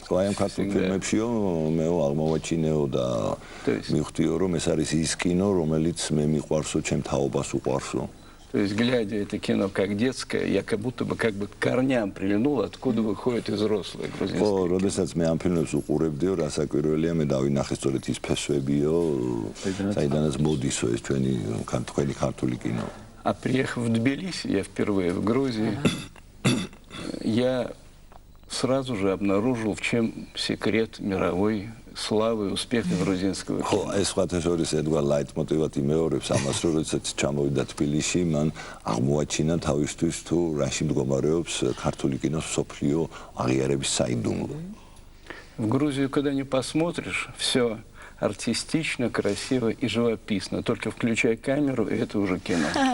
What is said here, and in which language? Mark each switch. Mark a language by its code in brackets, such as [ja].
[ka] Своим ქართულ ფილმებშიო მე აღმოვაჩინეო და მივხვდიო, რომ ეს არის ის кино, რომელიც მე მიყვარსო, ჩემ თაობას უყვარსო. [ru] То есть, глядя это кино как детское, я как будто бы к корням прильнул, откуда выходят и взрослые грузинские. [ka] О, როდესაც მე ამ ფილმებს უყურებდიო, რასაკვირველია, მე დავინახე სწორედ ის ფესვებიო, საიდანაც მოდისო ეს ჩვენი ქართული кино. [ru] А приехав в Тбилиси, я впервые в Грузии, я сразу же обнаружил, в чем секрет мировой славы и успеха грузинского кино. [ka] ხო, ეს სხვათა შორის ედგარ ლაიტმოტივად იმეორებს ამას, რომ როდესაც ჩამოვიდა თბილისში, მან აღმოაჩინა თავისთვის თუ რაში მდგომარეობს ქართული კინოს მსოფლიო აღიარების საიდუმლო. [ru] В Грузию, когда не посмотришь, все артистично, красиво и живописно. Только включай камеру, и это уже кино.